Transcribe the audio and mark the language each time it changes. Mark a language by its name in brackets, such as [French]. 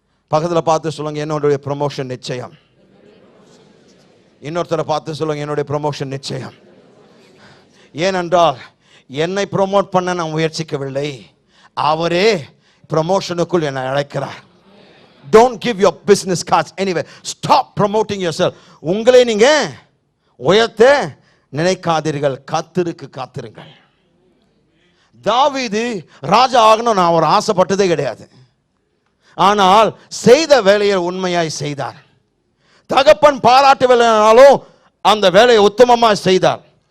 [Tamil] பக்கத்தில் பார்த்து சொல்லுங்க, என்னுடைய ப்ரமோஷன் நிச்சயம். இன்னொருத்தரை பார்த்து சொல்லுங்க, என்னுடைய ப்ரமோஷன் நிச்சயம். ஏனென்றால் என்னை ப்ரமோட் பண்ண நான் முயற்சிக்கவில்லை, அவரே ப்ரமோஷனுக்குள் என்னை அழைக்கிறார். [English] Don't give your business cards anywhere. Stop promoting yourself. [Tamil] உங்களை நீங்க உயர்த்த நினைக்காதீர்கள், காத்திருங்கள். தாவீது ராஜா ஆகணும் நான் ஒரு ஆசைப்பட்டதே கிடையாது. ஆனால் செய்த வேலையை உண்மையாய் செய்தார். தகப்பன் பாராட்டவில்லைனாலும் அந்த வேலையை உத்தமமாக செய்தார்.